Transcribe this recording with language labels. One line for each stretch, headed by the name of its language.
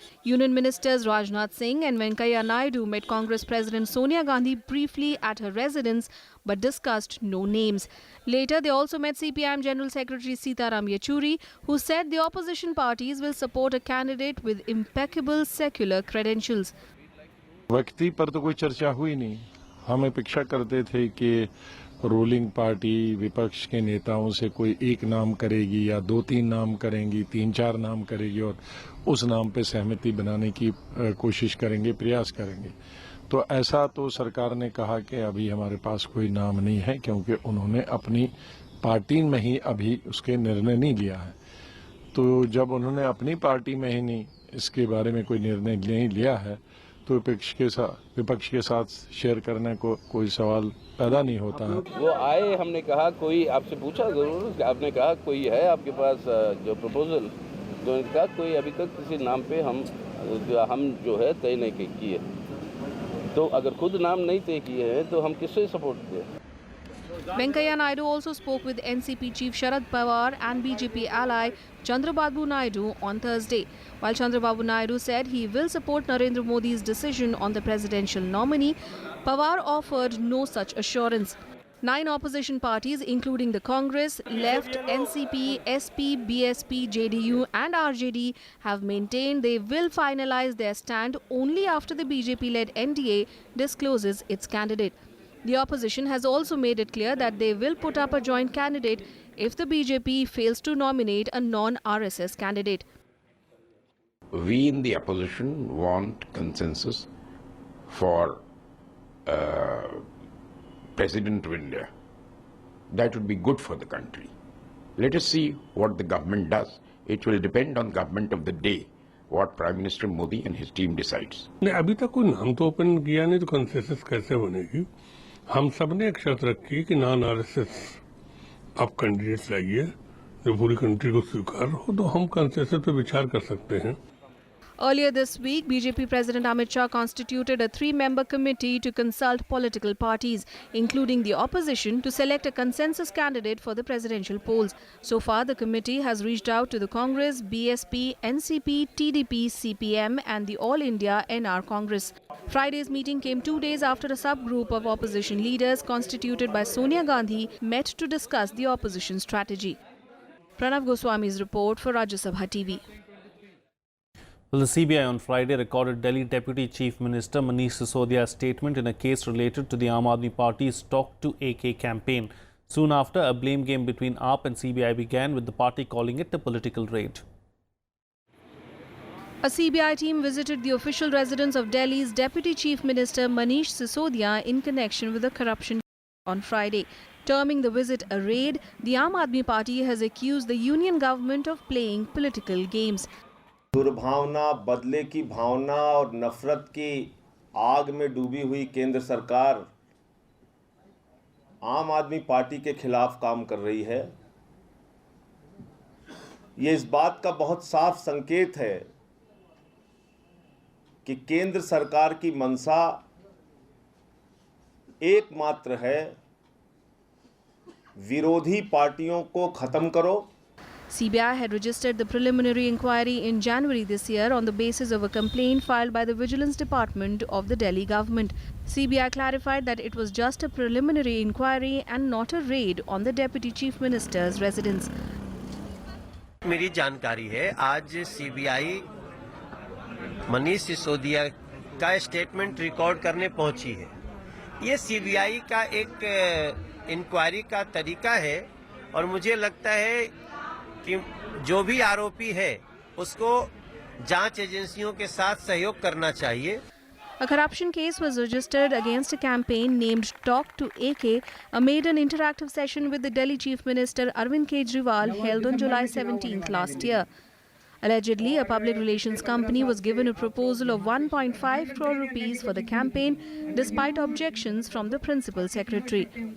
English: Union Ministers Rajnath Singh and Venkaiah Naidu met Congress President Sonia Gandhi briefly at her residence but discussed no names. Later, they also met CPIM General Secretary Sitaram Yechuri, who said the opposition parties will support a candidate with impeccable secular credentials.
Hindi: व्यक्ति पर तो कोई चर्चा हुई नहीं. हम अपेक्षा करते थे कि रूलिंग पार्टी विपक्ष के नेताओं से कोई एक नाम करेगी या 2-3 नाम करेंगी, 3-4 नाम करेगी और उस नाम पे सहमति बनाने की कोशिश करेंगे, प्रयास करेंगे. तो ऐसा तो सरकार ने कहा कि अभी हमारे पास कोई नाम नहीं है क्योंकि उन्होंने अपनी पार्टी में ही अभी उसके निर्णय नहीं लिया है। तो जब उन्होंने अपनी पार्टी में ही नहीं इसके बारे में कोई निर्णय नहीं लिया है तो विपक्ष के साथ शेयर करने को कोई सवाल पैदा नहीं होता है। वो आए, हमने कहा कोई आपसे पूछा जरूर, आपने कहा कोई है आपके पास जो प्रपोजल, तो उन्होंने कहा कोई अभी तक किसी नाम पे हम जो है तय नहीं किए। तो अगर खुद नाम नहीं तय किए हैं तो हम किससे सपोर्ट दें?
English: Venkaiah Naidu also spoke with NCP Chief Sharad Pawar and BJP ally Chandrababu Naidu on Thursday. While Chandrababu Naidu said he will support Narendra Modi's decision on the presidential nominee, Pawar offered no such assurance. 9 opposition parties, including the Congress, Left, NCP, SP, BSP, JDU and RJD, have maintained they will finalize their stand only after the BJP-led NDA discloses its candidate. The opposition has also made it clear that they will put up a joint candidate if the BJP fails to nominate a non-RSS candidate. We in the opposition want consensus for President of India. That would be good for the country. Let us see what the government does. It will depend on government of the day, what Prime Minister Modi and his team decides.
Hindi: नहीं, अभी तक कोई नाम तो open किया नहीं, तो consensus कैसे बनेगी? हम सब ने एक शर्त रखी कि नॉन आरएसएस आप कैंडिडेट्स लाइए, जो पूरी कंट्री को स्वीकार हो, तो हम कंसेंसस पे विचार कर सकते हैं।
English: Earlier this week, BJP President Amit Shah constituted a 3-member committee to consult political parties, including the opposition, to select a consensus candidate for the presidential polls. So far, the committee has reached out to the Congress, BSP, NCP, TDP, CPM and the All India NR Congress. Friday's meeting came 2 days after a subgroup of opposition leaders constituted by Sonia Gandhi met to discuss the opposition strategy. Pranav Goswami's report for Rajya Sabha TV. Well, the CBI on Friday recorded Delhi Deputy Chief Minister Manish Sisodia's statement in a case related to the Aam Aadmi Party's Talk to AK campaign. Soon after, a blame game between AAP and CBI began, with the party calling it a political raid. A CBI team visited the official residence of Delhi's Deputy Chief Minister Manish Sisodia in connection with the corruption on Friday. Terming the visit a raid, the Aam Aadmi Party has accused the union government of playing political games.
Hindi: दुर्भावना, बदले की भावना और नफरत की आग में डूबी हुई केंद्र सरकार आम आदमी पार्टी के खिलाफ काम कर रही है। ये इस बात का बहुत साफ संकेत है कि केंद्र सरकार की मंशा एकमात्र है, विरोधी पार्टियों को खत्म करो।
English: CBI had registered the preliminary inquiry in January this year on the basis of a complaint filed by the Vigilance Department of the Delhi government. CBI clarified that it was just a preliminary inquiry and not a raid on the Deputy Chief Minister's residence.
Hindi: मेरी जानकारी है, आज CBI Manish Sisodia का statement record करने पहुंची है। ये CBI का एक इंक्वायरी का तरीका है और मुझे लगता है कि जो भी आरोपी है उसको जांच एजेंसियों के साथ सहयोग करना चाहिए।
English: A corruption case was registered against a campaign named Talk to AK amid an interactive session with the Delhi Chief Minister Arvind Kejriwal held on July 17th last year. Allegedly, a public relations company was given a proposal of 1.5 crore rupees for the campaign despite objections from the principal secretary.